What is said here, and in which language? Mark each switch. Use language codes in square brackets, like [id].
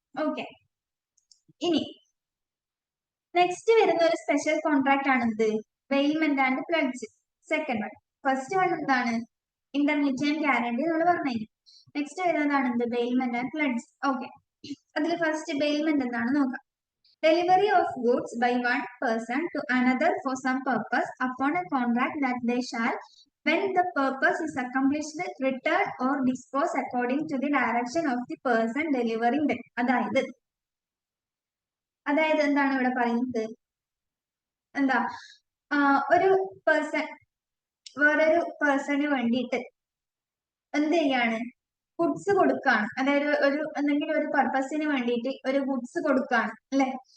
[ml] Okay, ഇനി next വരുന്ന ഒരു സ്പെഷ്യൽ കോൺട്രാക്ട് ആണ് എന്ത്, bailment and pledge. Second one. First one എന്താണ്, ഇൻഡെംനിറ്റി ആൻഡ് ഗ്യാരണ്ടി നമ്മൾ പറഞ്ഞു. നെക്സ്റ്റ് വരുന്നതാണ് എന്ത്, ബെയിൽമെന്റ് ആൻഡ് പ്ലഡ്ജ്. ഓക്കെ, അതിൽ ഫസ്റ്റ് ബെയിൽമെന്റ് എന്താണ് നോക്കാം. [en] Delivery of goods by one person to another for some purpose upon a contract that they shall, when the purpose is accomplished, return or dispose according to the direction of the person delivering them. [ml] അതായത് എന്താണ് ഇവിടെ പറയുന്നത്, എന്താ, ഒരു person വേറൊരു person വേണ്ടിയിട്ട് എന്ത് ചെയ്യാണ്, ഗുഡ്സ് കൊടുക്കാണ്, അതായത് ഒരു എന്തെങ്കിലും ഒരു പർപ്പസിന് വേണ്ടിയിട്ട് ഒരു ഗുഡ്സ് കൊടുക്കാണ് അല്ലെ.